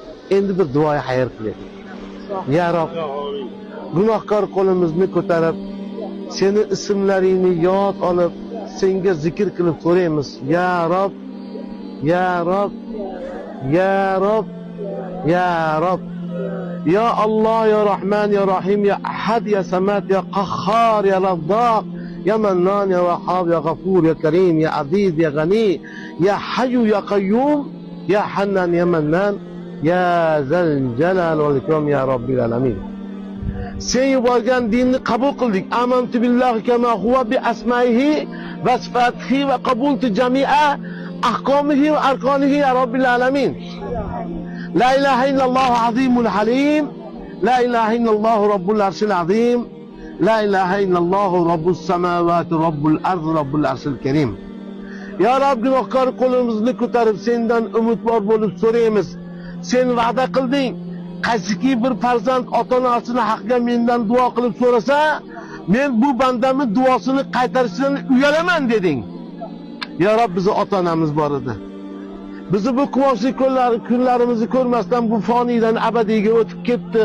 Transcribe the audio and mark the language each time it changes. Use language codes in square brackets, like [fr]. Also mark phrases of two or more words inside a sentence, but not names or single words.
[uz] Endi bir duoya xayr qilaylik. Ya Rob, gunohkor qo'limizni ko'tarib, seni ismlaringni yod olib, senga zikr qilib so'raymiz. Ya Rob, ya Rob, ya Rob, ya Rob. [ar] يا الله يا رحمن يا رحيم يا أحد يا صمد يا قهار يا رزاق يا منان يا وهاب يا غفور يا كريم يا عزيز يا غني يا حي يا قيوم يا حنان يا منان يا ذا الجلال والإكرام يا رب العالمين. [uz] Sen yuborgan dinni qabul qildik. [ar] آمنت بالله كما هو بأسمائه وصفاته وقبلت جميع أحكامه وأركانه يا رب العالمين. لا إله إلا الله العظيم الحليم لا إله إلا الله رب العرش العظيم. لا إله إلا الله رب السماوات رب الأرض رب العرش الكريم. [uz] Ya Rob, gunohkor qo'limizni ko'tarib sendan umidvor bo'lib so'raymiz. Sen va'da qilding. Qaysiki bir farzand ota-onasini haqqiga mendan duo qilib so'rasa, men bu bandamning duosini qaytarishidan uyalaman deding. Ya Rob, bizning ota-onamiz bor edi. Bizi bu quvonchli kunlarimizni ko'rmasdan bu foniydan abadiyga o'tib ketdi.